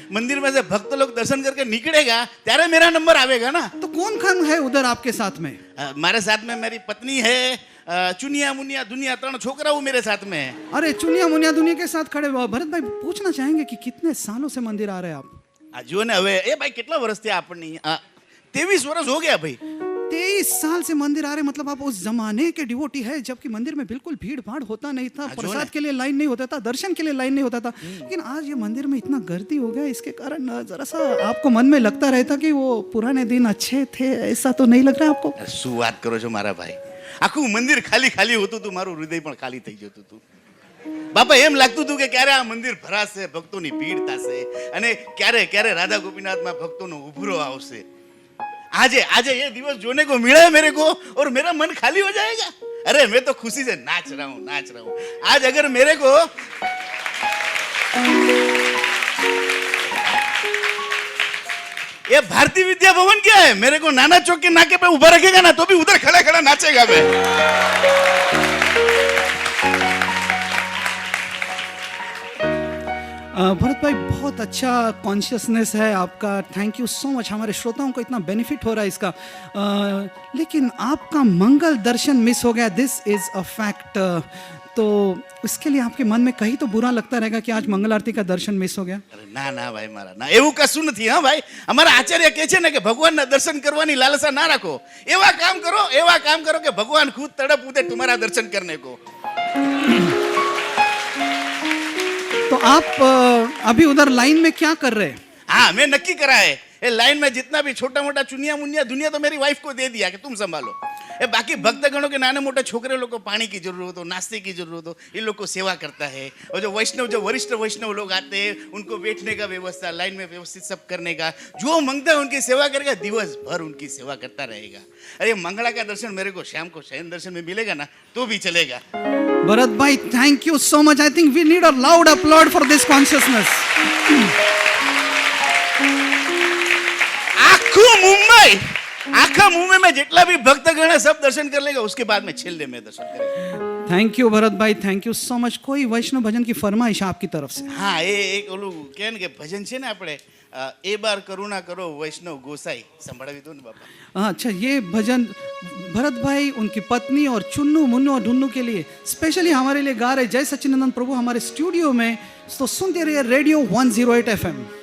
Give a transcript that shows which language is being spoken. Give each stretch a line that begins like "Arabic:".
Hindi: मंदिर में से भक्त लोग दर्शन करके निकलेगा
Gujarati: ત્યારે
Hindi: मेरा नंबर आवेगा ना. तो कौन कौन है उधर आपके साथ में? मारे साथ में मेरी पत्नी है, चुनिया मुनिया दुनिया 3 छोकरा वो मेरे साथ में है. अरे चुनिया मुनिया दुनिया के साथ खड़े हुए। भरत भाई, पूछना चाहेंगे कि कितने सालों से मंदिर आ रहे हैं आप?
Gujarati: આ જુઓ ને હવે એ ભાઈ કેટલા વર્ષ થયા આપણને?
Hindi: 23
Gujarati: વર્ષ
Hindi: हो गया भाई. 23 साल से मंदिर आ रहे, मतलब आप उस जमाने के डिवोटी है जबकि मंदिर में बिल्कुल भीड़ भाड़ होता नहीं था, प्रसाद के लिए लाइन नहीं होता था, दर्शन के लिए लाइन नहीं होता था। लेकिन आज ये मंदिर में इतना गर्दी हो गया, इसके कारण जरा सा आपको मन में लगता रहता कि वो पुराने दिन अच्छे थे, ऐसा तो नहीं लग रहा आपको?
Gujarati: શું વાત કરો છો મારા ભાઈ? આખું મંદિર ખાલી ખાલી હોતું હતું, મારું હૃદય પણ ખાલી થઈ જતું હતું. બાપા એમ લાગતું હતું કે ક્યારે આ મંદિર ભરાશે, ભક્તોની ભીડ થશે અને ક્યારે ક્યારે રાધા ગોપીનાથમાં ભક્તોનો ઉભરો આવશે. આજે આજે
Hindi: ये दिवस जोने को मिला है मेरे को और मेरा मन खाली हो जाएगा. अरे मैं तो खुशी से नाच रहा हूँ. आज अगर मेरे को ये भारतीय विद्या भवन क्या है, मेरे को नाना चौक के नाके पे उभा रखेगा ना तो भी उधर खड़ा खड़ा नाचेगा मैं. भरत भाई, बहुत अच्छा कॉन्शियसनेस है आपका,
English: Thank you so much.
Hindi: हमारे श्रोताओं को इतना बेनिफिट हो रहा है इसका। लेकिन आपका मंगल दर्शन मिस हो गया,
English: This is a fact.
Hindi: तो उसके लिए आपके मन में कहीं तो बुरा लगता रहेगा कि आज मंगल आरती का दर्शन मिस हो गया? अरे ना ना भाई मारा ना,
Gujarati: એવું કશું નથી. હા ભાઈ, અમારા આચાર્ય કહે છે ને કે ભગવાનના દર્શન કરવાની લાલસા ના રાખો. એવા કામ કરો કે ભગવાન ખુદ તડપ ઉઠે
Hindi: तुम्हारा दर्शन करने को. तो आप अभी उधर लाइन में क्या कर रहे हैं? हाँ, मैं नक्की करा है. ये लाइन में जितना भी छोटा मोटा चुनिया मुनिया दुनिया तो मेरी वाइफ को दे दिया कि तुम संभालो. ये बाकी भक्तगणों के नाने मोटे छोकरे लोग को पानी की जरूरत हो, नाश्ते की जरूरत हो, इन लोग को सेवा करता है. और जो वरिष्ठ वैष्णव लोग आते हैं उनको बैठने का व्यवस्था, लाइन में व्यवस्थित सब करने का, जो मांगता है उनकी सेवा करेगा, दिवस भर उनकी सेवा करता रहेगा. अरे मंगला का दर्शन मेरे को शाम को शयन दर्शन में मिलेगा ना तो भी चलेगा. भरत भाई,
English: Thank you so much. I think we need a loud applaud for this consciousness.
Hindi: आखा मुंबई में जितना भी भक्तगण है सब दर्शन कर लेगा, उसके बाद में छेल्ले में दर्शन करेगा.
English: thank you
Hindi: भरत भाई,
English: Thank you so much.
Hindi: कोई वैष्णव भजन की फरमाइश आपकी तरफ से? हाँ, ये एक
Gujarati: ओલું કહે ને કે ભજન છે ને આપણે, એ બાર કરુણા કરો વૈષ્ણવ ગોસાઈ, સંભળાવી દો ને બાપા.
Hindi: हाँ, अच्छा, ये भजन भरत भाई उनकी पत्नी और चुन्नू मुन्नू और ढुन्नू के लिए स्पेशली हमारे लिए गा रहे जय सच्चिदानंद प्रभु हमारे स्टूडियो में। तो सुनते रहिए रेडियो 108 FM।